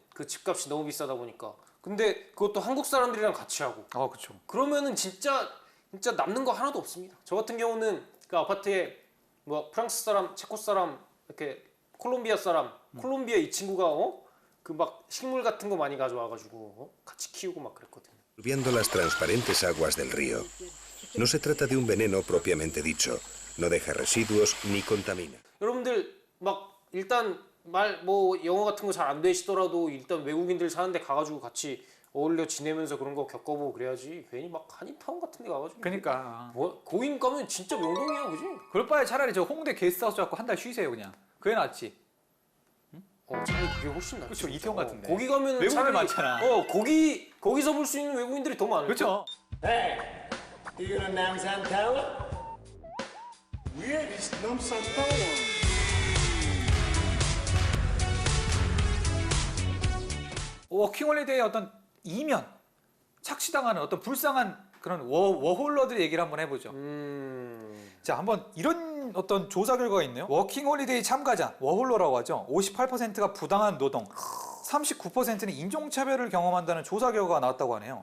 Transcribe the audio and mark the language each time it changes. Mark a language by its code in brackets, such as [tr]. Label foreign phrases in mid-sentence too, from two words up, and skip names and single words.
[ko] 그 집값이 너무 비싸다 보니까. 근데 그것도 한국 사람들이랑 같이 하고. 그렇죠. 그러면은 진짜 남는 거 하나도 없습니다. 저 같은 경우는 그 아파트에 뭐 프랑스 사람, 체코 사람, 이렇게 콜롬비아 사람, 콜롬비아 이 친구가 그 막 식물 같은 거 많이 가져와가지고 같이 키우고 막 그랬거든요. [es] Viendo las transparentes aguas del río. No se trata de un veneno propiamente dicho, no deja residuos ni contamina. [ko] 여러분들 막 일단 말 뭐 영어 같은 거 잘 안 되시더라도 일단 외국인들 사는데 가가지고 같이 어울려 지내면서 그런 거 겪어보고 그래야지 괜히 막 한인타운 같은 데 가가지고 그러니까 뭐 고인 가면 진짜 명동이야 그지? 그럴 바에 차라리 저 홍대 게스트하우스 갖고 한 달 쉬세요 그냥. 그게 낫지. 차라리 그게 훨씬 낫지. 그렇죠. 이태원 같은데. 거기 가면 외국인들 차라리 많잖아. 거기서 볼 수 있는 외국인들이 더 많을 그렇죠. [en] Hey, you gonna Namsan Tower? Where is Namsan Tower? [ko] 워킹홀리데이의 어떤 이면, 착취당하는 어떤 불쌍한 그런 워홀러들 얘기를 한번 해보죠. 자, 한번 이런 어떤 조사 결과가 있네요. 워킹홀리데이 참가자, 워홀러라고 하죠. 58%가 부당한 노동, 39%는 인종차별을 경험한다는 조사 결과가 나왔다고 하네요.